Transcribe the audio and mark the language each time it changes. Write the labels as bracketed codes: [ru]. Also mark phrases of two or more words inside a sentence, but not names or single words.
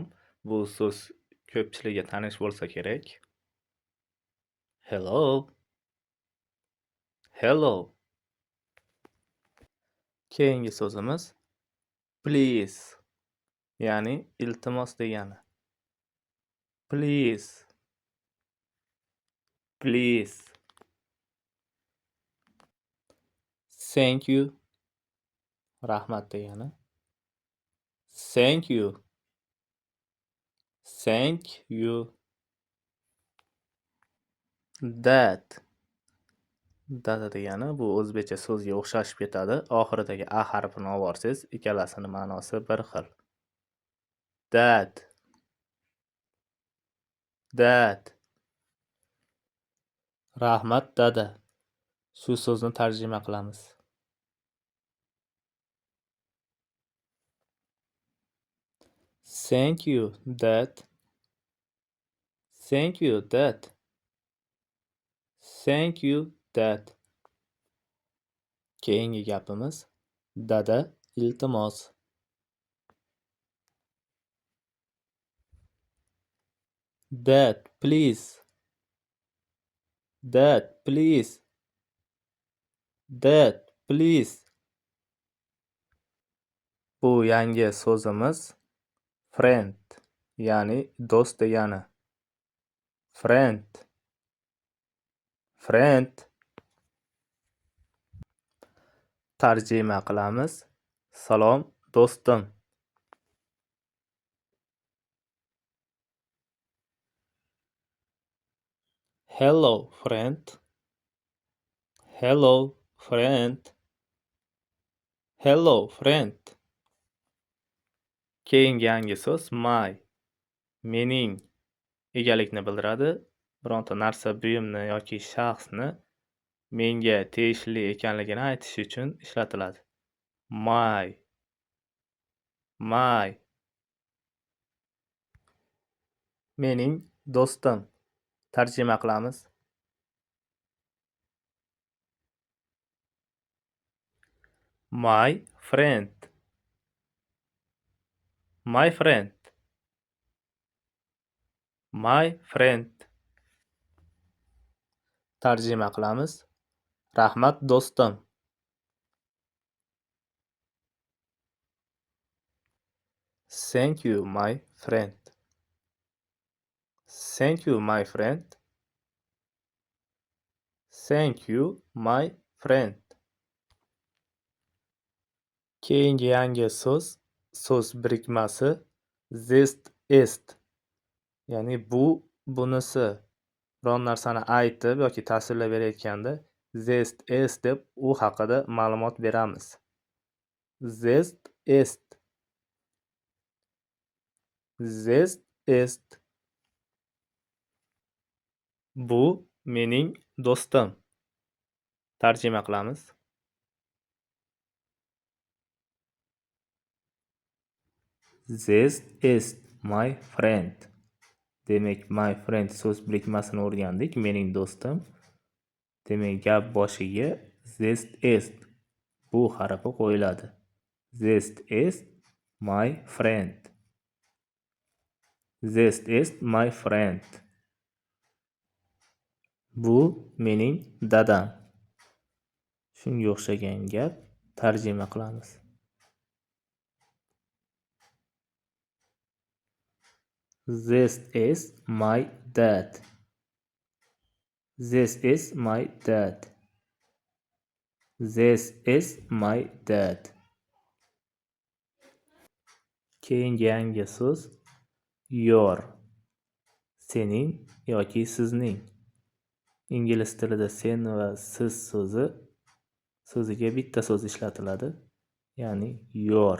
[uz] Bu so'z ko'pchilikga tanish bo'lsa kerak. [en] Hello. Hello. [uz] Keyingi so'zimiz please. Ya'ni iltimos degani. [en] Please. Please. Thank you. [uz] Rahmat degani. [en] Thank you. Thank you. That. [uz] Dada degani bu o'zbekcha so'zga o'xshashib ketadi. Oxiridagi a harfini olvorsiz, ikkalasining ma'nosi bir xil. [en] That. That. [uz] Rahmat dada. Shu so'zni tarjima qilamiz. [en] Thank you, dad. Thank you, dad. Thank you, dad. [uz] Keyingi gapimiz dada iltimos. [en] Dad, please. Dad, please. Dad, please. [uz] Bu yangi so'zimiz friend, ya'ni do'st degani. [en] Friend. Friend. [uz] Tarjima qilamiz. Salom do'stim. [en] Hello friend. Hello friend. Hello friend. [uz] Keyingi yangi so'z my. Mening egalikni bildiradi. Bironta narsa, buyumni yoki shaxsni menga tegishli ekanligini aytish uchun ishlatiladi. [en] My. My. [uz] Mening do'stim. Tarjima qilamiz. [en] My friend. My friend. My friend. [uz] Tarjima qilamiz. Rahmat do'stim. [en] Thank you, my friend. Thank you, my friend. Thank you, my friend. [uz] Keyingi yangi so'z birikmasi [en] this ist. [uz] Ya'ni bu, bunisi. Biron narsani aytib yoki tasvirlab berayotganda [en] this ist [uz] deb u haqida ma'lumot beramiz. [en] This ist. This ist. [uz] Bu mening do'stim. Tarjima qilamiz. [en] This is my friend. [uz] Demak, [en] my friend [uz] so'z birikmasini o'rgandik. Mening do'stim. Demak, gap boshiga [en] this is [uz] bu harfi qo'yiladi. [en] This is my friend. This is my friend. [uz] Bu mening dadam. Shunga o'xshagan gap tarjima qilamiz. [en] This is my dad. This is my dad. This is my dad. [uz] Keyingi yangi so'z your. Sening yoki sizning. Ingliz tilida sen va siz so'ziga bitta so'z ishlatiladi. Ya'ni your.